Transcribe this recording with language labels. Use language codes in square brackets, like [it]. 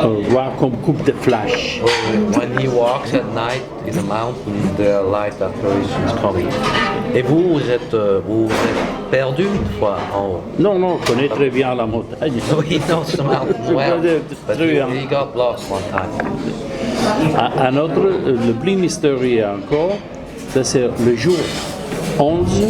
[fr] voir comme coupe de flash. [en] When he walks at night in the mountains, there are light apparitions coming. [fr] Et vous êtes perdu une fois en haut? Non, non, je connais très bien la montagne. [en] He knows the mountain well, but [fr] Très bien. [en] he got lost one time. [fr] Un autre, le plus mystérieux encore, ça, c'est le jour 11,